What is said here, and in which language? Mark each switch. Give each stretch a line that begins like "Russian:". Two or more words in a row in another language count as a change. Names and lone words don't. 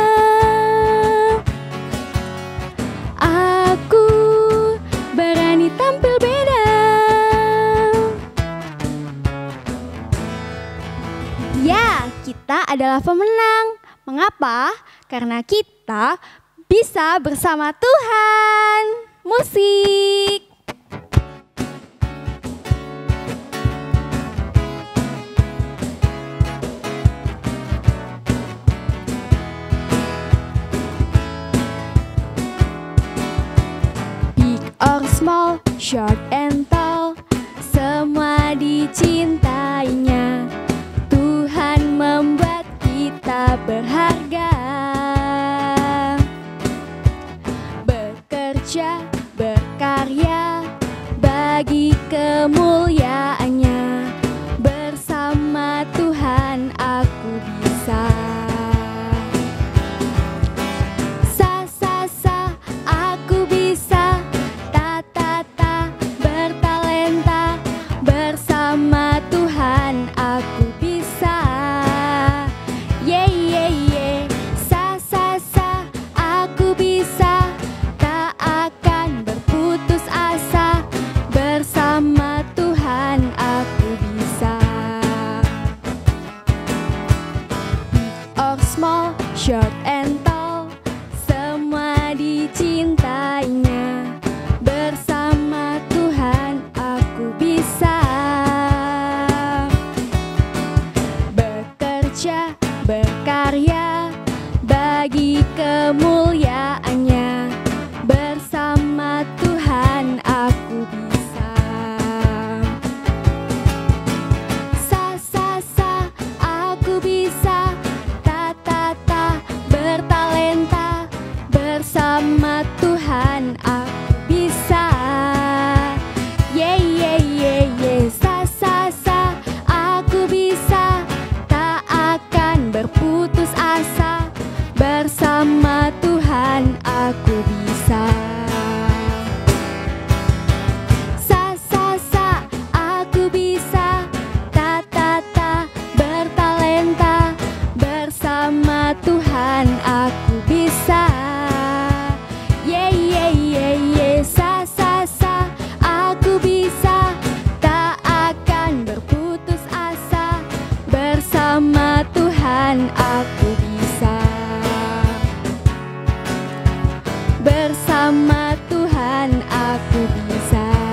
Indonesian: Aku berani tampil beda. Ya, kita adalah pemenang. Mengapa? Karena kita bisa bersama Tuhan. Musik.
English: Big or small, short and tall,
Indonesian: semua dicintainya. Tuhan membuat kita berharga. Bekerja, berkarya bagi kemuliaan-Nya. Bersama Tuhan aku bisa. Sa aku bisa. Ta bertalenta. Bersama Tuhan aku bisa. Ye ye ye. Sa aku bisa. Tak akan berputus asa. Bersama Tuhan aku bisa.
English: Big or small, short and tall,
Indonesian: semua dicintainya. Bersama Tuhan aku bisa. Bekerja, berkarya bagi kemuliaan-Nya. Bersama Tuhan aku bisa. Sa aku bisa. Ta bertalenta. Bersama Tuhan aku bisa. Ye ye ye ye. Sa aku bisa. Tak akan berputus asa. Bersama Tuhan aku bisa. Sa aku bisa. Ta bertalenta. Bersama Tuhan aku bisa. Ye ye ye ye. Sa aku bisa. Tak akan berputus asa. Bersama Tuhan aku bisa. Bersama Tuhan aku bisa.